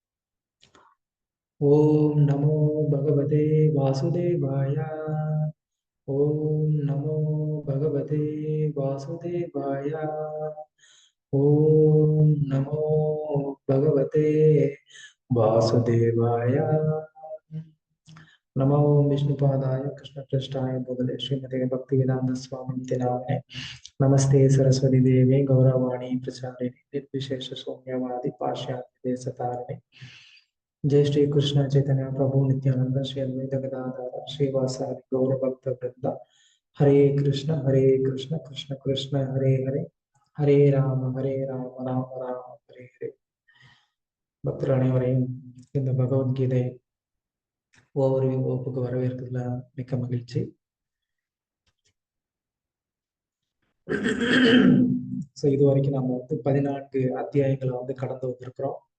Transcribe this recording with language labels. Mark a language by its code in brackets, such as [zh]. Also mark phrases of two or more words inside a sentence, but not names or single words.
[sa] ओम् नमो भगवते वासुदेवाय. ओम् नमो भगवते वासुदेवाय. ओम् नमो भगवते वासुदेवाय. नमो विष्णुपादाय कृष्णपृष्ठाय भूतले श्रीमते भक्तिवेदांत स्वामिनिति नामिने नमस्ते सरस्वती देवे गौरवाणी प्रचारिणे निर्विशेष शून्यवादी पाश्चात्य देशतारिणे जय श्री कृष्ण चैतन्य प्रभु नित्यानंद श्री अद्वैत गदाधर श्रीवासादि गौर भक्त वृंद हरे कृष्ण कृष्ण कृष्ण हरे हरे हरे राम राम राम हरे हरे. [ta] பக்தர் அனைவரையும் இந்த பகவத்கீதை ஓவர்வியூ வகுப்புக்கு வரவேற்கிறதுல மிக்க மகிழ்ச்சி. ஸோ இது வரைக்கும் நம்ம 14 அத்தியாயங்களை கடந்து வந்திருக்கிறோம்.